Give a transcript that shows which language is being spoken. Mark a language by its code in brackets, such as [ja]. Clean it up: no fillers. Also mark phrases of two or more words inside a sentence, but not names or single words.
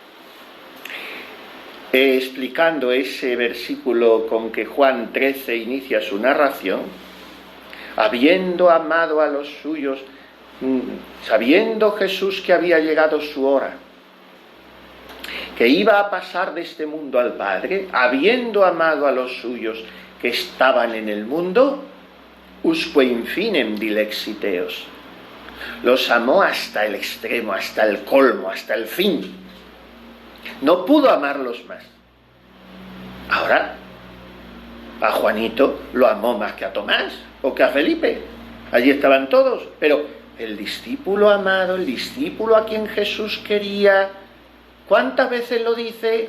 [es] explicando ese versículo con que Juan 13 inicia su narración: habiendo amado a los suyos, sabiendo Jesús que había llegado su hora, que iba a pasar de este mundo al Padre, habiendo amado a los suyos que estaban en el mundo, [la] usque infinem dilexiteos, [es] los amó hasta el extremo, hasta el colmo, hasta el fin. No pudo amarlos más. Ahora, a Juanito lo amó más que a Tomás o que a Felipe. Allí estaban todos, pero el discípulo amado, el discípulo a quien Jesús quería, ¿cuántas veces lo dice?